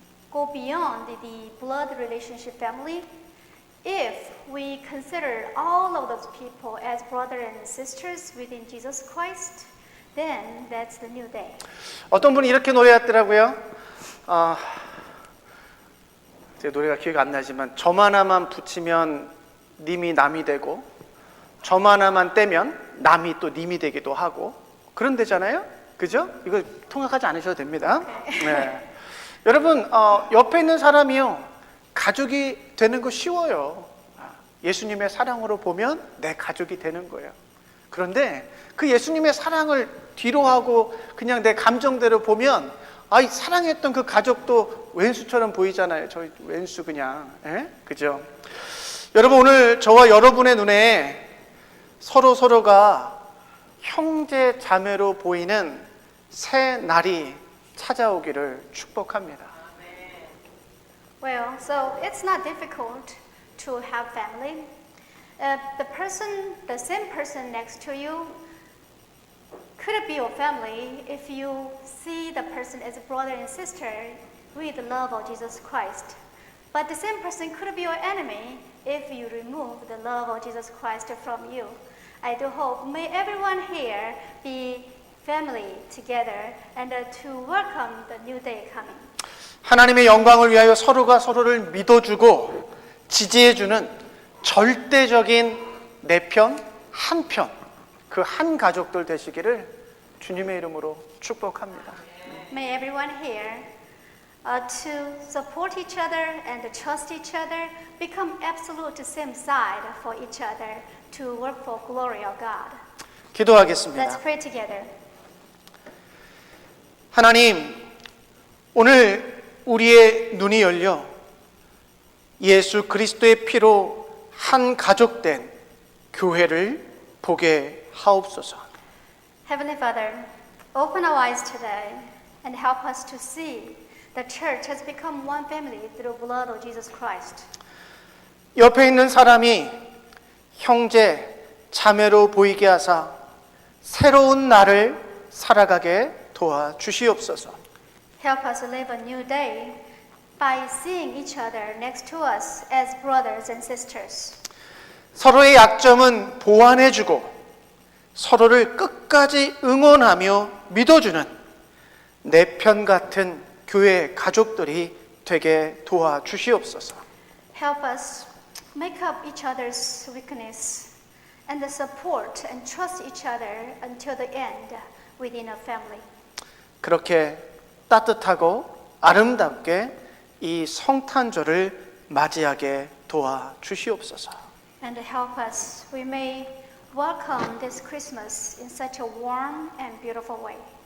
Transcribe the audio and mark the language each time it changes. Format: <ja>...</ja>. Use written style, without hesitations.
<en>Go beyond the blood relationship family. If we consider all of those people as brothers and sisters within Jesus Christ, then that's the new day.</en> <ko>어떤 분이 이렇게 노래했더라고요. 제 노래가 기억이 안 나지만 점 하나만 붙이면 님이 남이 되고 점 하나만 떼면 남이 또 님이 되기도 하고 그런 데잖아요. 그죠? 이거 통역하지 않으셔도 됩니다. 네. 여러분 옆에 있는 사람이요 가족이 되는 거 쉬워요. 예수님의 사랑으로 보면 내 가족이 되는 거예요. 그런데 그 예수님의 사랑을 뒤로 하고 그냥 내 감정대로 보면 사랑했던 그 가족도 왼수처럼 보이잖아요. 저희 왼수 그냥. 그죠? 여러분 오늘 저와 여러분의 눈에 서로가 형제 자매로 보이는 새 날이 찾아오기를 축복합니다.</ko> <en>Well, so it's not difficult to have family. The same person next to you could be your family if you see the person as a brother and sister with the love of Jesus Christ. But the same person could be your enemy if you remove the love of Jesus Christ from you. I do hope may everyone here be family together and to welcome the new day coming.</en> <ko>하나님의 영광을 위하여 서로가 서로를 믿어주고 지지해주는 절대적인 내 편, 한 편, 그 한 가족들 되시기를 주님의 이름으로 축복합니다.</ko> <en>May everyone here to support each other and to trust each other, become absolute same side for each other to work for glory of God. Let's</en> <ko>기도하겠습니다.</ko> <en>pray together.</en> <ko>하나님, 오늘 우리의 눈이 열려 예수 그리스도의 피로 한 가족된 교회를 보게 하옵소서.</ko> <en>Heavenly Father, open our eyes today and help us to see the church has become one family through the blood of Jesus Christ.</en> <ko>옆에 있는 사람이 형제, 자매로 보이게 하사 새로운 날을 살아가게 도와주시옵소서.</ko> <en>Help us live a new day by seeing each other next to us as brothers and sisters.</en> <ko>서로의 약점은 보완해주고 서로를 끝까지 응원하며 믿어주는 내 편 같은 교회 가족들이 되게 도와주시옵소서.</ko> <en>Help us make up each other's weakness and support and trust each other until the end within a family.</en> <ko>그렇게 따뜻하고 아름답게 이 성탄절을 맞이하게 도와주시옵소서.</ko> <en>And help us, we may welcome this Christmas in such a warm and beautiful way.</en>